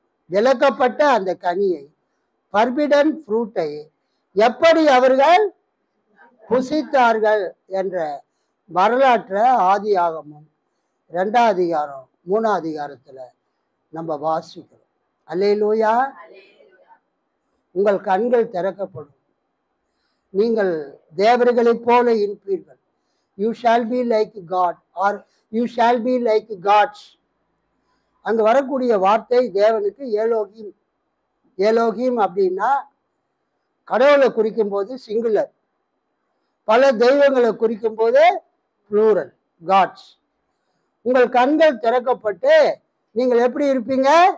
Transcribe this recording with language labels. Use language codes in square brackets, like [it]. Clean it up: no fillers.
[ta] விளக்கப்பட்ட அந்த கனியை, ஃபர்பிடன் ஃப்ரூட்டை எப்படி அவர்கள் புசித்தார்கள் என்ற வரலாற்றை ஆதியாகமம் 2ஆம் அதிகாரம் 3ஆம் அதிகாரத்துல நம்ம வாசிக்கிறோம். அல்லேலூயா. உங்கள் கண்கள் திறக்கப்படும், நீங்கள் தேவர்களைப் போல இருப்பீர்கள். [en] You shall be like God, or you shall be like gods. [ta] அங்க வரக்கூடிய வார்த்தை தேவனுக்கு ஏலோகிம். ஏலோகிம் அப்படின்னா கடவுளை குறிக்கும் போது சிங்குலர், பல தெய்வங்களை குறிக்கும் போது ப்ளூரல், காட்ஸ். உங்கள் கண்கள் திறக்கப்பட்டு நீங்கள் எப்படி இருப்பீங்க?